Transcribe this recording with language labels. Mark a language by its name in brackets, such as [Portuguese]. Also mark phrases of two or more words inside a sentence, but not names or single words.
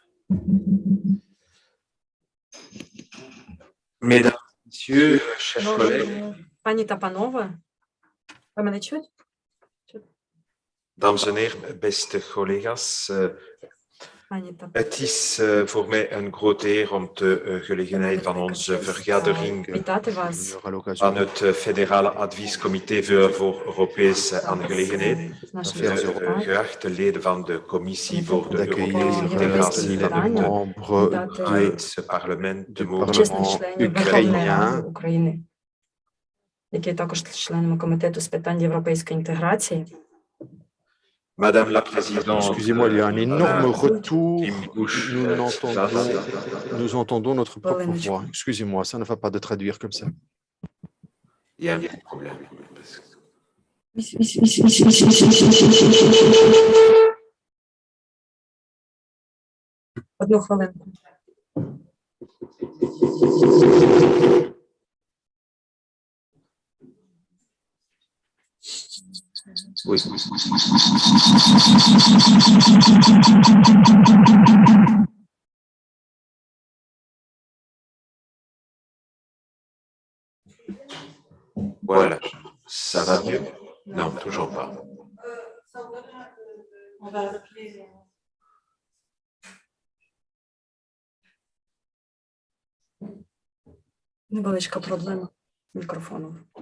[French] Mesdames, Messieurs, chers collègues, [Ukrainian] Пані та панове, ви мене чуєте? [Dutch] dames en heren, beste collega's, [Ukrainian] Пані та [Dutch] het is voor mij een grote eer om de gelegenheid van onze vergadering [Ukrainian] вітати вас [Dutch] van het Federaal Adviescomité voor Europese aangelegenheden, [Ukrainian] з нашим запитанням. [Dutch] geachte leden van de Commissie voor de [French] d'accueillir [Dutch] Europese integratie van het [French] membres [Dutch] Oekraïense parlement, de [Ukrainian] почесних [Dutch] mogen [Ukrainian] членів Верховної Ради України, які є також членами Комітету з питань європейської інтеграції. [French] Madame la Présidente, Excusez-moi, il y a un énorme retour. Nous entendons notre propre voix. Excusez-moi, ça ne va pas de traduire comme ça. Il y a un problème. [Ukrainian] Одну хвилинку. [French] Oui. Voilà, ça va mieux? Non, toujours pas. [Ukrainian] Невеличка проблема мікрофону.